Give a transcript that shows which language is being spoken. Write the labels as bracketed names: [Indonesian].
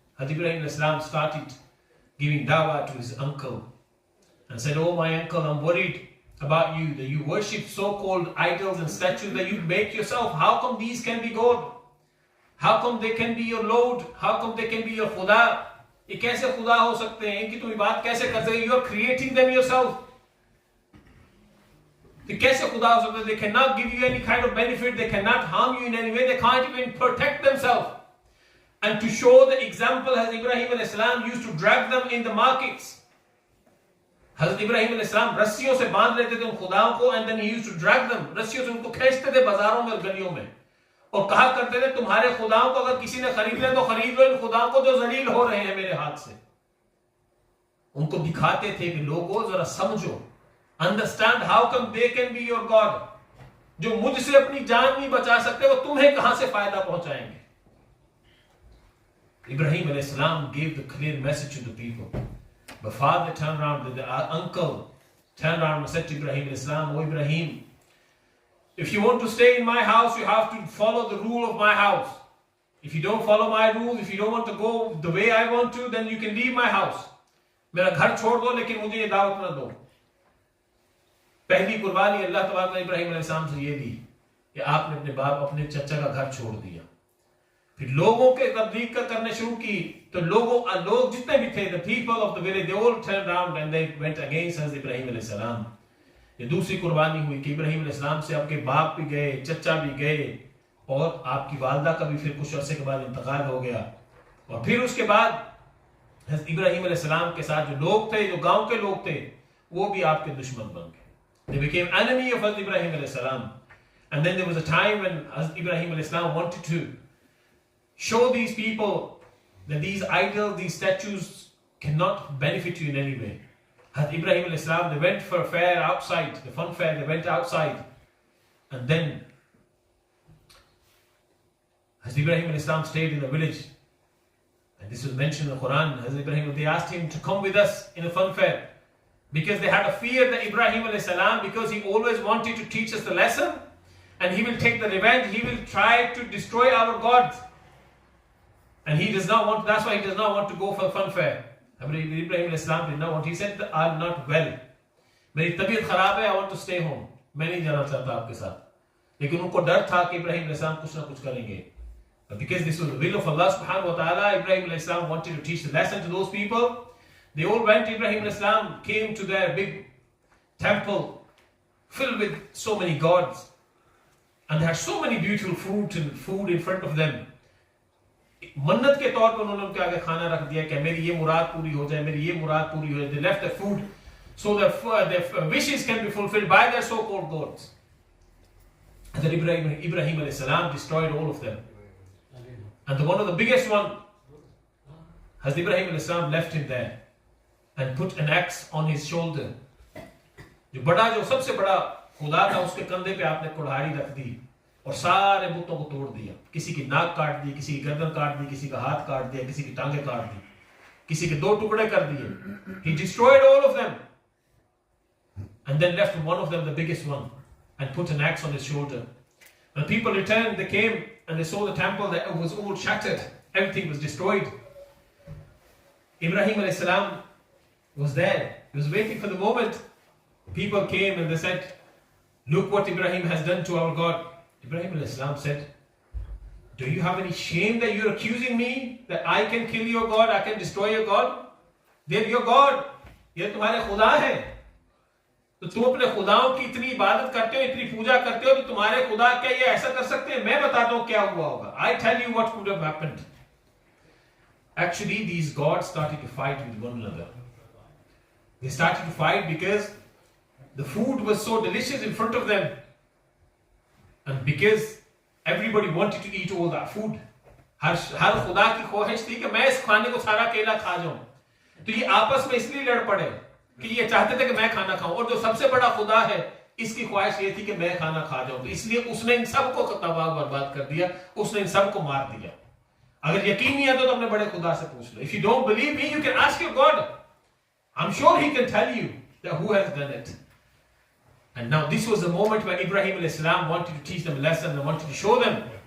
[English] Hazrat Ibrahim अलैहि सलाम started giving dawah to his uncle and said, oh my uncle, I'm worried. about you, that you worship so-called idols and statues that you make yourself. How come these can be God? How come they can be your Lord? How come they can be your Khuda? [Hindi] ये कैसे खुदा हो सकते हैं? इनकी तुम इबादत कैसे कर सकते? [English] You are creating them yourself. [Hindi] तो कैसे खुदा हो सकते? [English] They cannot give you any kind of benefit. They cannot harm you in any way. They can't even protect themselves. And to show the example, Hazrat Ibrahim alayhi salam used to drag them in the markets. [Hindi] Hazrat Ibrahim alayhi salam रस्सियों से बांध लेते थे उन खुदाओं को, [English] and then he used to drag them. [Hindi] रस्सियों से उनको खींचते थे बाजारों में और गलियों में, और कहा करते थे तुम्हारे खुदाओं को अगर किसी ने खरीद ले तो खरीद लो इन खुदाओं को जो जलील हो रहे हैं मेरे हाथ से। उनको दिखाते थे कि लोगों जरा समझो, [English] Understand how come they can be your God. [Hindi] जो मुझसे अपनी जान नहीं बचा सकते वो तुम्हें कहां से फायदा पहुंचाएंगे। [English] Ibrahim alayhi salam gave the clear message to the people. The father turned around, the uncle turned around and said to Ibrahim alayhi salam, "O Ibrahim, if you want to stay in my house, you have to follow the rule of my house. If you don't follow my rules, if you don't want to go the way I want to, then you can leave my house. [Hindi] मेरा घर छोड़ दो लेकिन मुझे ये दावत न दो." पहली कुर्बानी अल्लाह तबारक ने इब्राहिम अलैहि सलाम से ये दी कि आपने अपने बाप अपने चचा का घर छोड़ दिया। फिर लोगों के तबलीग करने शुरू की, तो लोग जितने भी थे, [English] the people of the village, they all turned around and they went against Hazrat Ibrahim अलैहि सलाम। [Hindi] ये दूसरी कुर्बानी हुई कि इब्राहिम अलैहि सलाम से आपके बाप भी गए, चचा भी गए, और आपकी वालदा का भी फिर कुछ अरसे के बाद इंतकाल हो गया। और फिर उसके बाद हज़रत इब्राहिम अलैहि सलाम के साथ जो लोग थे, जो गांव के लोग थे, वो भी आपके दुश्मन बन गए। [English] They became enemy of Hazrat Ibrahim अलैहि सलाम. And then there was a time when Hazrat Ibrahim अलैहि सलाम wanted to show these people that these idols, these statues cannot benefit you in any way. Hazrat Ibrahim alayhi salam, they went for a fair outside, the fun fair, they went outside. And then Hazrat Ibrahim alayhi salam stayed in the village. And this was mentioned in the Quran. Hazrat Ibrahim, they asked him to come with us in a fun fair. Because they had a fear that Ibrahim alayhi salam, because he always wanted to teach us the lesson, and he will take the revenge, he will try to destroy our gods. And he does not want, that's why he does not want to go for the fun fair. Ibrahim Islam did not want. He said, I'm not well. [Hindi] मेरी तबीयत खराब है, [English] I want to stay home. [Hindi] मैं नहीं जाना चाहता आपके साथ। लेकिन उनको डर था कि इब्राहिम इस्लाम कुछ ना कुछ करेंगे। [English] But because this was the will of Allah subhanahu wa ta'ala, Ibrahim Islam wanted to teach the lesson to those people. They all went. Ibrahim Islam came to their big temple filled with so many gods. And they had so many beautiful fruit and food in front of them. [Hindi] मन्नत के तौर पर उन्होंने उनके आगे खाना रख दिया कि मेरी ये मुराद पूरी हो जाए, मेरी ये मुराद पूरी हो जाए. [English] They left the food so their wishes can be fulfilled by their so-called gods. And then Ibrahim alayhi salam destroyed all of them. And one of the biggest one, Hazrat Ibrahim alayhi salam left him there and put an axe on his shoulder. [Hindi] जो सबसे बड़ा खुदा था उसके कंधे पे आपने कुल्हाड़ी रख दी और सारे बुतों को तोड़ दिया. किसी की नाक काट दी, किसी की गर्दन काट दी, किसी का हाथ काट दिया, किसी की टांगे काट दी, किसी के 2 टुकड़े कर दिए. [English] He destroyed all of them and then left one of them, the biggest one, and put an axe on his shoulder. When people returned, they came and they saw the temple that it was all shattered, everything was destroyed. Ibrahim alayhi salam was there. He was waiting for the moment. People came and they said, look what Ibrahim has done to our God. Ibrahim alayhi salam said, do you have any shame that you're accusing me that I can kill your God, I can destroy your God? They're your God. [Hindi] ये तुम्हारे खुदा हैं. तो तुम अपने खुदाओं की इतनी इबादत करते हो, इतनी पूजा करते हो, तो तुम्हारे खुदा क्या ये ऐसा कर सकते हैं? मैं बताता हूं क्या हुआ होगा. [English] I tell you what could have happened. Actually, these gods started to fight with one another. They started to fight because the food was so delicious in front of them. And because everybody wanted to eat all that food. [Hindi] हर खुदा की ख्वाहिश थी कि मैं इस खाने को सारा अकेला खा जाऊं. तो ये आपस में इसलिए लड़ पड़े कि ये चाहते थे कि मैं खाना खाऊं, और जो सबसे बड़ा खुदा है इसकी ख्वाहिश ये थी कि मैं खाना खा जाऊं. तो इसलिए उसने इन सबको तबाह बर्बाद कर दिया, उसने इन सबको मार दिया. अगर यकीन नहीं है तो अपने बड़े खुदा से पूछ लो. [English] If you don't believe me, you can ask your God. I'm sure he can tell you that who has done it. And now this was the moment when Ibrahim alayhi salam wanted to teach them a lesson and wanted to show them.